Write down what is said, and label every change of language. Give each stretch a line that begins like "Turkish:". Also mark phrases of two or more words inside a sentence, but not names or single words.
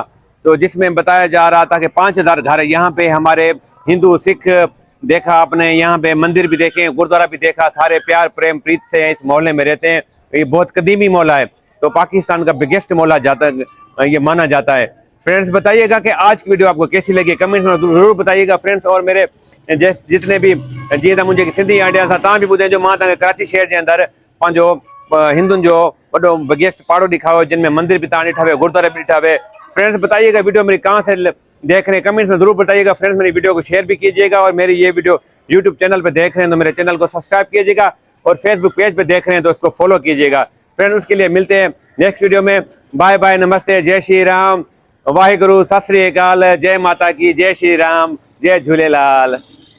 Hindi: तो जिसमें बताया जा रहा था कि 5000 घर यहाँ पे हमारे हिंदू सिख देखा आपने, यहाँ पे मंदिर भी देखे, गुरुद्वारा भी देखा, सारे प्यार प्रेम प्रीत से इस मोहल्ले में रहते हैं। ये बहुत कदीमी मोहल्ला है। तो पाकिस्तान का बिगेस्ट मोहल्ला ये माना जाता है। फ्रेंड्स बताइएगा कि आज की वीडियो आपको कैसी लगी, कमेंट्स में जरूर बताइएगा फ्रेंड्स। और मेरे जितने भी
Sindhi: जीअं त मुंहिंजे सिंधी आइडिया सां तव्हां बि ॿुधाइजो, जो मां तव्हांखे कराची शहर जे अंदरि पंहिंजो हिंदुनि जो वॾो बिगेस्ट पहाड़ो दिखाओ, जिनमें मंदिर भी तव्हां ॾिठा हुए, गुरुद्वारे भी ॾिठा हुए।
Hindi: फ्रेंड्स बताइएगा वीडियो मेरी कहाँ से देख रहे हैं, कमेंट्स में जरूर बताइएगा फ्रेंड्स। मेरी वीडियो को शेयर भी कीजिएगा, और मेरी ये वीडियो यूट्यूब चैनल पे देख रहे हैं तो मेरे चैनल को सब्सक्राइब कीजिएगा, और फेसबुक पेज पे देख रहे हैं तो उसको फॉलो कीजिएगा फ्रेंड्स। उसके लिए मिलते हैं
English: next video
Hindi: में।
English: bye bye,
Hindi: नमस्ते, जय श्री राम, वाहिगुरु,
Punjabi: ਸਤ ਸ੍ਰੀ ਅਕਾਲ,
Hindi: जय माता की, जय श्री राम, जय झूलेलाल।